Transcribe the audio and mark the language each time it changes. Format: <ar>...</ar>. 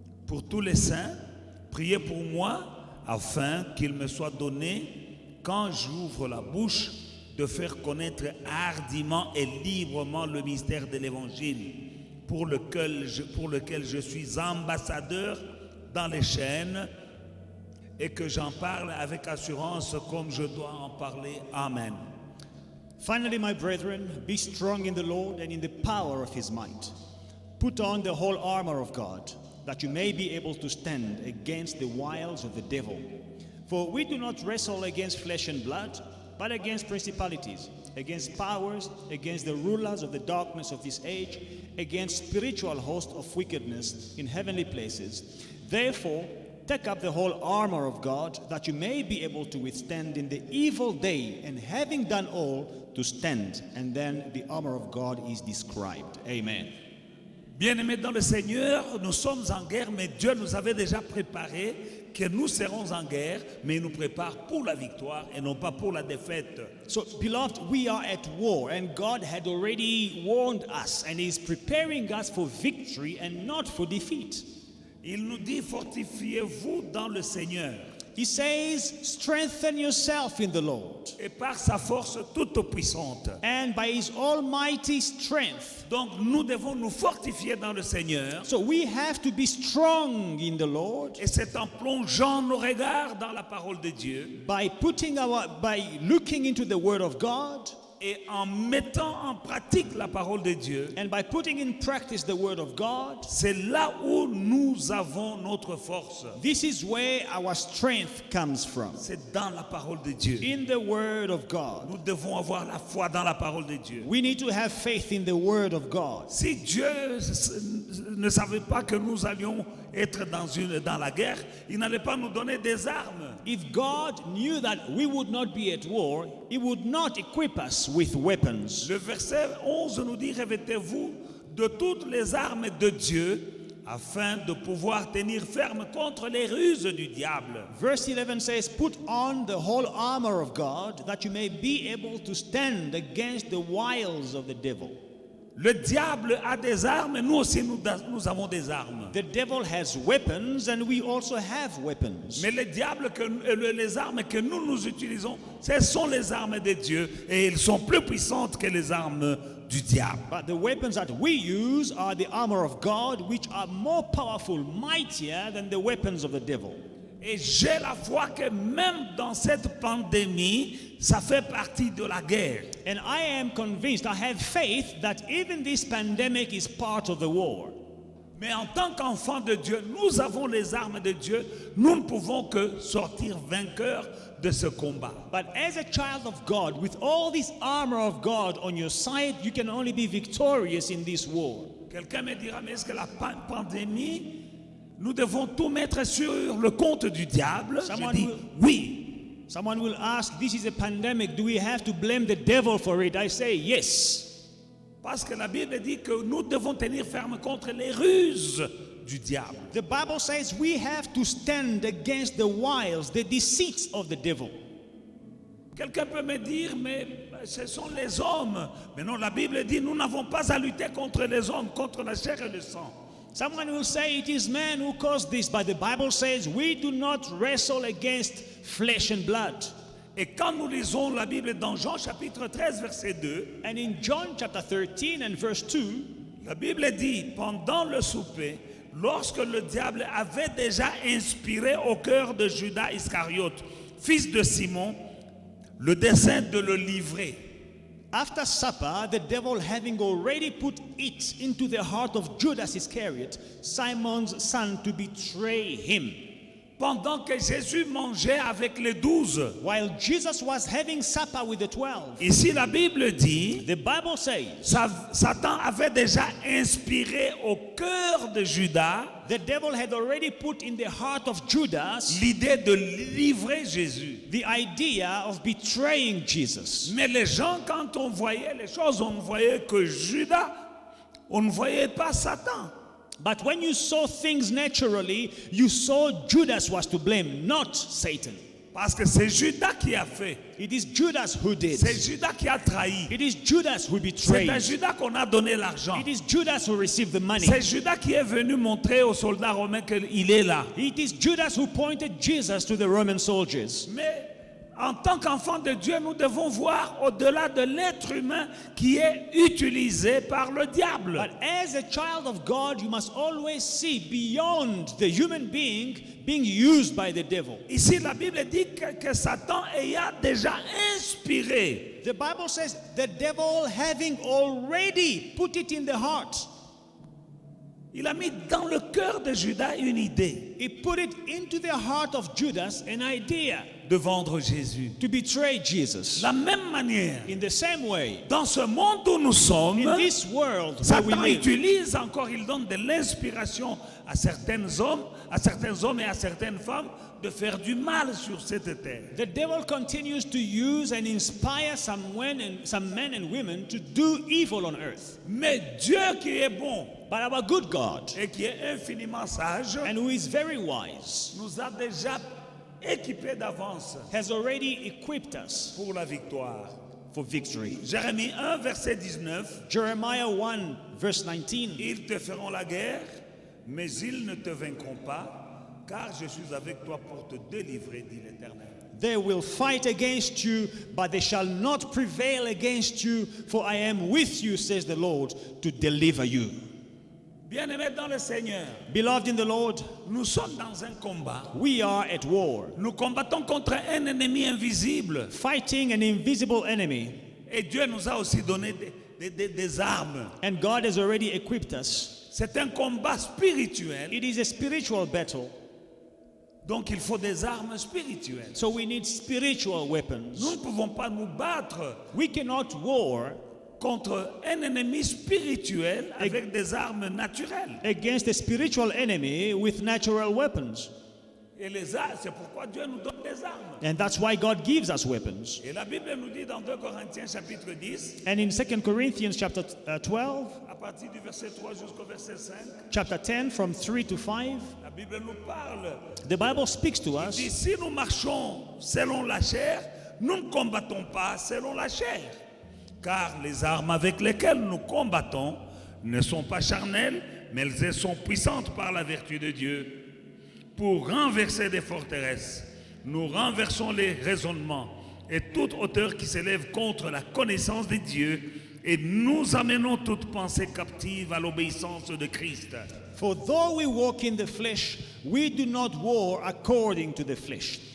<fr>Pour tous les saints, priez pour moi afin qu'il me soit donné, quand j'ouvre la bouche, de faire connaître hardiment et librement le mystère de l'Évangile, pour lequel je suis ambassadeur dans les chaînes, et que j'en parle avec assurance comme je dois en parler. Amen.</fr> <en>Finally, my brethren, be strong in the Lord and in the power of his might. Put on the whole armor of God, that you may be able to stand against the wiles of the devil. For we do not wrestle against flesh and blood, but against principalities, against powers, against the rulers of the darkness of this age, against spiritual hosts of wickedness in heavenly places. Therefore, take up the whole armor of God, that you may be able to withstand in the evil day, and having done all, to stand. And then the armor of God is described. Amen.</en> <fr>Bien-aimés dans le Seigneur, nous sommes en guerre, mais Dieu nous avait déjà préparé que nous serons en guerre, mais il nous prépare pour la victoire et non pas pour la défaite.</fr> <en>So, beloved, we are at war, and God had already warned us, and is preparing us for victory and not for defeat.</en> <fr>Il nous dit, fortifiez-vous dans le Seigneur.</fr> <en>He says, strengthen yourself in the Lord.</en> <fr>Et par sa force toute puissante.</fr> <en>And by his almighty strength.</en> <fr>Donc nous devons nous fortifier dans le Seigneur.</fr> <en>So we have to be strong in the Lord.</en> <fr>Et c'est en plongeant nos regards dans la parole de Dieu.</fr> <en>By looking into the Word of God.</en> <fr>Et en mettant en pratique la parole de Dieu.</fr> <en>And by putting in practice the Word of God.</en> <fr>C'est là où nous avons notre force.</fr> <en>This is where our strength comes from.</en> <fr>C'est dans la parole de Dieu.</fr> <en>In the Word of God.</en> <fr>Nous devons avoir la foi dans la parole de Dieu.</fr> <en>We need to have faith in the Word of God.</en> <fr>Si Dieu ne savait pas que nous allions être dans la guerre, il n'allait pas nous donner des armes.</fr> <en>If God knew that we would not be at war, He would not equip us with weapons.</en> <fr>Le verset 11 nous dit, revêtez-vous de toutes les armes de Dieu afin de pouvoir tenir ferme contre les ruses du diable.</fr> <en>Verse 11 says, put on the whole armor of God, that you may be able to stand against the wiles of the devil.</en> <fr>Le diable a des armes, nous aussi nous avons des armes.</fr> <en>The devil has weapons, and we also have weapons.</en> <fr>Mais les armes que nous utilisons, ce sont les armes de Dieu, et elles sont plus puissantes que les armes du diable.</fr> <en>But the weapons that we use are the armor of God, which are more powerful, mightier than the weapons of the devil.</en> <fr>Et j'ai la foi que même dans cette pandémie, ça fait partie de la guerre.</fr> <en>And I am convinced, I have faith that even this pandemic is part of the war.</en> <fr>Mais en tant qu'enfants de Dieu, nous avons les armes de Dieu. Nous ne pouvons que sortir vainqueurs de ce combat.</fr> <en>But as a child of God, with all this armor of God on your side, you can only be victorious in this war.</en> <fr>Quelqu'un me dira, mais est-ce que la pandémie, nous devons tout mettre sur le compte du diable? Je dis oui.</fr> <en>Someone will ask, this is a pandemic, do we have to blame the devil for it? I say yes.</en> <fr>Parce que la Bible dit que nous devons tenir ferme contre les ruses du diable.</fr> <en>The Bible says we have to stand against the wiles, the deceits of the devil.</en> <fr>Quelqu'un peut me dire, mais ce sont les hommes. Mais non, la Bible dit, nous n'avons pas à lutter contre les hommes, contre la chair et le sang.</fr> <en>Someone will say it is man who caused this, but the Bible says we do not wrestle against flesh and blood.</en> <fr>Et quand nous lisons la Bible dans Jean chapitre 13 verset 2,</fr> <en>and in John chapter 13 and verse 2,</en> <fr>la Bible dit, pendant le souper, lorsque le diable avait déjà inspiré au cœur de Judas Iscariote, fils de Simon, le dessein de le livrer.</fr> <en>After supper, the devil having already put it into the heart of Judas Iscariot, Simon's son, to betray him.</en> <fr>Pendant que Jésus mangeait avec les 12.</fr> <en>While Jesus was having supper with the 12.</en> <fr>Ici la Bible dit,</fr> <en>the Bible says,</en> <fr>Satan avait déjà inspiré au cœur de Judas,</fr> <en>the devil had already put in the heart of Judas</en> <fr>l'idée de livrer Jésus.</fr> <en>The idea of betraying Jesus.</en> <fr>Mais les gens, quand on voyait les choses, on voyait que Judas, on ne voyait pas Satan.</fr> <en>But when you saw things naturally, you saw Judas was to blame, not Satan.</en> <fr>Parce que c'est Judas qui a fait.</fr> <en>It is Judas who did.</en> <fr>C'est Judas qui a trahi.</fr> <en>It is Judas who</en> <fr>C'est</fr> <en>betrayed.</en> <fr>à Judas qu'on a donné l'argent.</fr> <en>It is Judas who received the money.</en> <fr>C'est Judas qui est venu montrer aux soldats romains qu'il est là.</fr> <en>It is Judas who pointed Jesus to the Roman soldiers.</en> <fr>Mais en tant qu'enfant de Dieu, nous devons voir au-delà de l'être humain qui est utilisé par le diable.</fr> <en>But as a child of God, you must always see beyond the human being being used by the devil.</en> <fr>Ici, la Bible dit que Satan ayant déjà inspiré.</fr> <en>The Bible says the devil having already put it in the heart.</en> <fr>Il a mis dans le cœur de Judas une idée</fr> <en>He put it into the heart of Judas an idea</en> <fr>de vendre Jésus.</fr> <en>to betray Jesus.</en> <fr>De la même manière,</fr> <en>In the same way,</en> <fr>dans ce monde où nous sommes,</fr> <en>in this world where we</en> <fr>Satan</fr> <en>live,</en> <fr>utilise encore, il donne de l'inspiration à certains hommes et à certaines femmes de faire du mal sur cette terre.</fr> <en>the devil continues to use and inspire some men and women to do evil on earth.</en> <fr>Mais Dieu qui est bon</fr> <en>But our good God,</en> <fr>et qui est infiniment sage,</fr> <en>and who is very wise,</en> <fr>nous a déjà équipés d'avance</fr> <en>has already equipped us</en> <fr>pour la victoire.</fr> <en>for victory.</en> <fr>Jérémie 1, verset 19,</fr> <en>Jeremiah 1, verse 19.</en> <fr>ils te feront la guerre, mais ils ne te vaincront pas, car je suis avec toi pour te délivrer, dit l'Éternel.</fr> <en>They will fight against you, but they shall not prevail against you, for I am with you, says the Lord, to deliver you.</en> <fr>Bien-aimés dans le Seigneur,</fr> <en>Beloved in the Lord,</en> <fr>nous sommes dans un combat.</fr> <en>we are at war,</en> <fr>Nous combattons contre un ennemi invisible.</fr> <en>fighting an invisible enemy,</en> <fr>Et Dieu nous a aussi donné des armes.</fr> <en>and God has already equipped us.</en> <fr>C'est un combat spirituel.</fr> <en>It is a spiritual battle,</en> <fr>Donc il faut des armes spirituelles.</fr> <en>so we need spiritual</en> <fr>Nous</fr> <en>weapons.</en> <fr>ne pouvons pas nous battre</fr> <en>We cannot war</en> <fr>contre un ennemi spirituel avec des armes naturelles.</fr> <en>against a spiritual enemy with natural weapons.</en> <fr>Et les armes, c'est pourquoi Dieu nous donne des armes.</fr> <en>And that's why God gives us weapons.</en> <fr>Et la Bible nous dit dans 2 Corinthiens chapitre 10,</fr> <en>And in 2 Corinthians chapter 12,</en> <fr>à partir du verset 3 jusqu'au verset 5,</fr> <en>chapter 10 from 3 to 5,</en> <fr>la Bible nous parle.</fr> <en>the Bible speaks to us.</en> <fr>Si si nous marchons selon la chair, nous ne combattons pas selon la chair. Car les armes avec lesquelles nous combattons ne sont pas charnelles, mais elles sont puissantes par la vertu de Dieu. Pour renverser des forteresses, nous renversons les raisonnements et toute hauteur qui s'élève contre la connaissance de Dieu, et nous amenons toute pensée captive à l'obéissance de Christ.</fr> <en>For though we walk in the flesh, we do not war according to the flesh.</en>